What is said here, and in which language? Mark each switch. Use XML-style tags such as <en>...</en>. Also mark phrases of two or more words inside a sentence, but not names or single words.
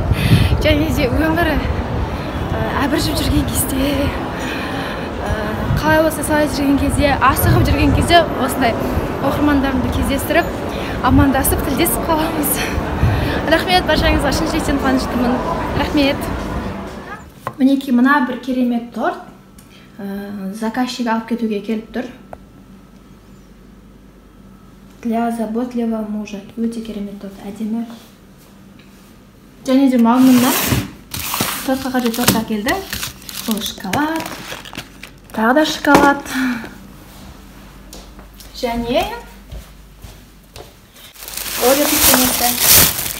<kk>Және де өмірі әбіржіп жүрген кезде, қалай болса солай жүрген кезде, асығып жүрген кезде осындай оқырмандарымды кездестіріп, амандасып, тілдесіп қаламыз. Рахмет, баршаңызға шын жүректен қуаныштымын. Рахмет. Мінекей мына бір керемет торт. Заказчик алып кетуге келіп тұр.</kk> <ru>Для заботливого мужа.</ru> <kk>Өте керемет торт, әдемі. Және де маңында тортқа қажет торттар келді. Бұл шоколад. Тағы да шоколад. Және Орео печеньесі.</kk>